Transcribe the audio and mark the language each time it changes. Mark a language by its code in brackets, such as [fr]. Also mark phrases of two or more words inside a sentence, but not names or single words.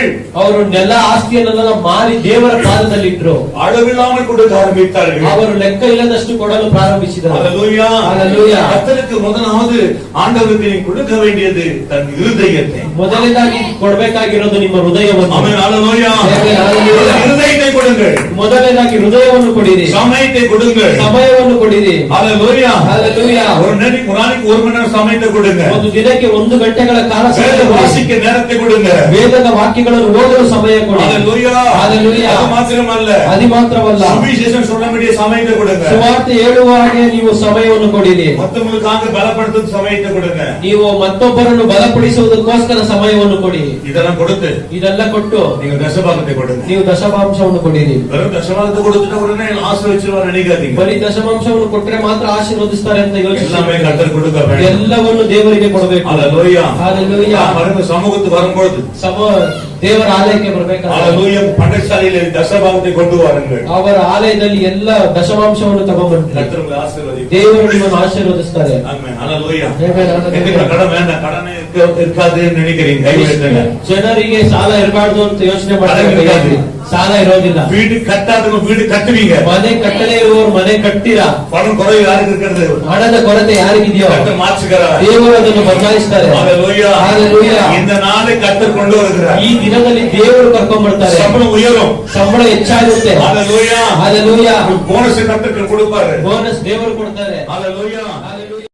[kn] ಅವರು ನೆಲ ಆಸ್ತಿಯನ್ನೆಲ್ಲ ಮಾರಿ ದೇವರ ಪಾದದಲ್ಲಿ ಇಟ್ರು. [ta] அளவில்லாமல் கொடுக்க ஆரம்பித்தார்கள். [kn] ಅವರು ಲೆಕ್ಕ ಇಲ್ಲದಷ್ಟು ಕೊಡಲು ಪ್ರಾರಂಭಿಸಿದರು. [ta] ஹalleluya ஹalleluya. கர்த்தருக்கு முதலாவது ஆண்டவருக்கு நீ கொடுக்க வேண்டியது தன் இருதயத்தை. [kn] ಮೊದಲನೇದಾಗಿ ಕೊಡಬೇಕಾಗಿರೋದು ನಿಮ್ಮ ಹೃದಯವನ್ನು. [ta] ஆமென் ஹalleluya. ஹalleluya. இருதயத்தை கொடுங்கள். [kn] ಮೊದಲನೇದಾಗಿ ಹೃದಯವನ್ನು ಕೊಡಿರಿ. [ta] சமயத்தை கொடுங்கள். [kn] ಸಮಯವನ್ನು ಕೊಡಿರಿ. [ta] ஹalleluya. ஹalleluya. ஒரு நாளைக்கு 1 மணி நேரம் சமயத்தை கொடுங்க. [kn] ಒಂದು ದಿನಕ್ಕೆ 1 ಗಂಟೆಗಳ ಕಾಲ [ta] வாசிக்க நேரத்தை கொடுங்க. [kn] ವೇದದ ವಾಕ್ಯಗಳನ್ನು ಓದಲು ಸಮಯ ಕೊಡಿ. [ta] ஹalleluya. ஹalleluya. அது மாத்திரமல்ல, [kn] ಅದು ಮಾತ್ರವಲ್ಲ, [ta] சுவிசேஷம் சொல்ல வேண்டிய சமயத்தை கொடுங்க. [kn] ಸುವಾರ್ತೆ ಹೇಳುವ ಹಾಗೆ ನೀವು ಸಮಯವನ್ನು ಕೊಡಿರಿ. [ta] மத்தவங்களுக்காக பலப்படுத்தும் சமயத்தை கொடுங்க. [kn] ನೀವು ಮತ್ತೊಬ್ಬರನ್ನು ಬಲಪಡಿಸುವುದಕ್ಕೋಸ್ಕರ ಸಮಯವನ್ನು ಕೊಡಿ. [ta] இதெல்லாம் கொடுத்து [kn] ಇದೆಲ್ಲ ಕೊಟ್ಟು [ta] நீங்க தசபாகத்தை கொடுங்க. [kn] ನೀವು ದಶಮಾಂಶವನ್ನು ಕೊಡಿರಿ. [ta] வெறும் தசபாகத்தை கொடுத்துட்ட உடனே ஆசீர்வதிச்சுவார் நினைக்காதீங்க. [kn] ಬರೀ ದಶಮಾಂಶವನ್ನು ಕೊಟ್ಟರೆ ಮಾತ್ರ ಆಶೀರ್ವದಿಸ್ತಾರೆ ಅಂತ [ta] எல்லாமே [kn] ಯೋಚಿಸಿ [ta] கர்த்தர் கொடுக்க வேண்டும். [kn] ಎಲ್ಲವನ್ನು ದೇವರಿಗೆ ಕೊಡಬೇಕು. [ta] ஹalleluya. ஹalleluya. பாருங்க, சமூகத்துக்கு வரும்போது [kn] ದೇವರ ಆಲಯಕ್ಕೆ ಬರಬೇಕಾದ್ರೆ [ta] ஹalleluya பண்டசாலையில தசபாகத்தை கொண்டு வாருங்கள். [kn] ಅವರ ಆಲಯದಲ್ಲಿ ಎಲ್ಲ ದಶಮಾಂಶವನ್ನು ತಗೊಂಡ್ಬರ್ತಾರೆ. [ta] கர்த்தர் உங்களை ஆசீர்வதிப்பார். [kn] ದೇವರು ನಿಮ್ಮನ್ನು ಆಶೀರ್ವದಿಸ್ತಾರೆ. [ta] ஆமென் ஹalleluya. [en] Amen, hallelujah. [ta] எதுக்கு கடன் வேண்டாம், கடனே இருக்காதுன்னு நினைக்கிறீங்க, கைவிடுங்க. [kn] ಜನರಿಗೆ ಸಾಲ ಇರಬಾರ್ದು ಅಂತ ಯೋಚನೆ ಮಾಡ್ತಾರೆ. ಸಾಲ ಇರೋದಿಲ್ಲ. [ta] வீடு கட்டாதவங்க வீடு கட்டுவீங்க. [kn] ಮನೆ ಕಟ್ಟಲೇ ಇರುವವರು ಮನೆ ಕಟ್ಟಿರಾ. [ta] பணம் குறைவு யாருக்கு இருக்கிறது? [kn] ಹಣದ ಕೊರತೆ ಯಾರಿಗಿದೆಯೋ [ta] கர்த்தர் மாற்றுகிறார். [kn] ದೇವರು ಅದನ್ನು ಬದಲಾಯಿಸ್ತಾರೆ. [ta] ஹalleluya. ஹalleluya. இந்த நாளை கர்த்தர் கொண்டு வருகிறார். [kn] ಈ ದಿನದಲ್ಲಿ ದೇವರು ಕರ್ಕೊಂಡ್ ಬರ್ತಾರೆ. [ta] சம்பளம் உயரும். [kn] ಸಂಬಳ ಹೆಚ್ಚಾಗುತ್ತೆ. [ta] ஹalleluya. ஹalleluya. போனஸ் கர்த்தர் கொடுப்பாரு. [kn] ಬೋನಸ್ ದೇವರು ಕೊಡ್ತಾರೆ. [ta] ஹalleluya. ஹalleluya.